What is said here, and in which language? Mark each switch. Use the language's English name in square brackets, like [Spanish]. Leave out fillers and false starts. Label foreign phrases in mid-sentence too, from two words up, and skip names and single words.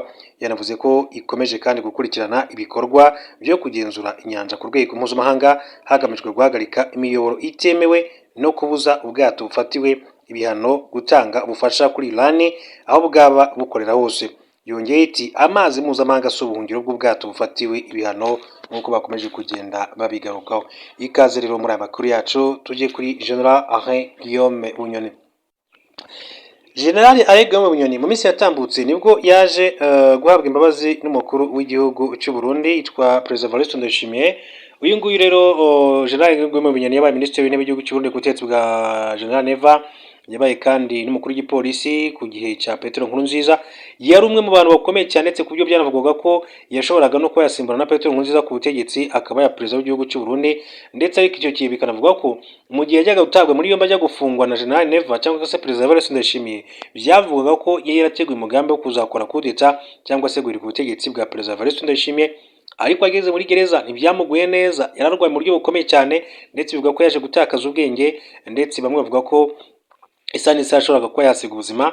[Kinyarwanda] Yanavuze ko ikomeje kandi gukurikirana ibikorwa byo kugenzura inyanja ku rwego mpuzamahanga hagamijwe guhagarika imiyoboro itemewe no kubuza ubwato bufatiwe ibihano gutanga ubufasha kuri Iran aho bwaba bukorera hose. Yongeye iti amazi mpuzamahanga si ubuhungiro bw'ubwato bufatiwe ibihano nk'uko bakomeje kugenda babigarukaho. Ikaze rero muri aya makuru yacu tujye kuri General Alain Guillaume Bunyoni. General Alain Guillaume Bunyoni mu minsi yatambutse nibwo yaje guhabwa imbabazi n'umukuru w'igihugu cy'u Burundi yitwa Perezida Evariste Ndayishimiye. Uyu nguyu rero General Guillaume Bunyoni yabaye minisitiri w'intebe w'igihugu cy'u Burundi ku butegetsi bwa General Neva, yabaye kandi n'umukuru w'igipolisi ku gihe cya Petero Nkurunziza. Yari umwe mu bantu bakomeye cyane ndetse ku byo byanavugwaga ko yashoboraga no kuba yasimbura na Petero Nkurunziza ku butegetsi akaba ya perezida w'igihugu cy'u Burundi, ndetse ariko icyo gihe bikanavuga ko mu gihe yajyaga gutabwa muri yombi ajya gufungwa na General Neva cyangwa se Perezida Evariste Ndayishimiye, byavugaga ko yari yarateguye umugambi wo kuzakora kudeta cyangwa se guhirika ubutegetsi bwa Perezida Evariste Ndayishimiye. Ariko ageze muri gereza ntibyamuguye neza, yararwaye mu buryo bukomeye cyane ndetse bivuga ko yaje gutakaza ubwenge, ndetse bamwe bavuga ko isa n'isaha ashobora kuba yasiga ubuzima.